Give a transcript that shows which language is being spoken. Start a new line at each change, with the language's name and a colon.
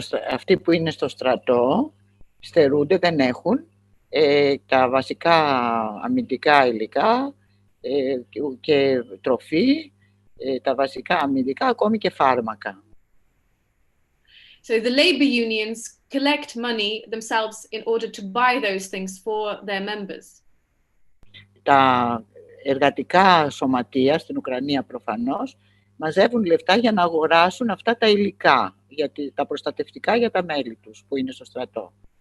Greek: Αυτοί που είναι στο στρατό στερούνται, δεν έχουν τα βασικά αμυντικά υλικά και τροφή, τα βασικά αμυντικά, ακόμη και φάρμακα.
English: So the labor unions collect money themselves in order to buy those things for their members.
Greek: Τα εργατικά σωματεία στην Ουκρανία προφανώς μαζεύουν λεφτά για να αγοράσουν αυτά τα υλικά, τα προστατευτικά για τα μέλη τους που είναι στο στρατό.